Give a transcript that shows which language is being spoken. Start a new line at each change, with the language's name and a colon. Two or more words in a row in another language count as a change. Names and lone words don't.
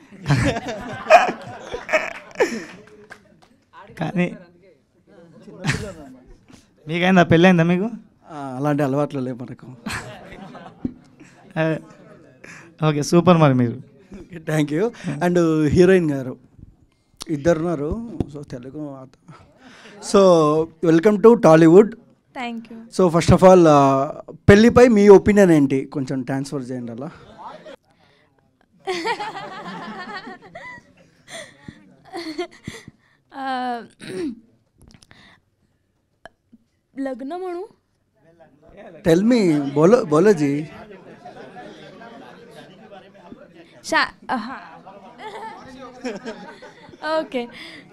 Telugu: కానీ మీకైందా, పెళ్ళి అయిందా మీకు? అలాంటి అలవాట్లు లేవు మనకు.
English: Okay, super.
Telugu: మరి మీరు
English: Thank you. And heroine
Telugu: గారు ఇద్దరున్నారు, సో తెలుగు.
English: So welcome to Tollywood. Thank you. So first of all
Telugu: పెళ్ళిపై మీ ఒపీనియన్ ఏంటి? కొంచెం ట్రాన్స్ఫర్ చేయండి అలా.
Marathi: लग्न म्हणू?
English: Tell me,
Hindi: बोलो जी. ओके.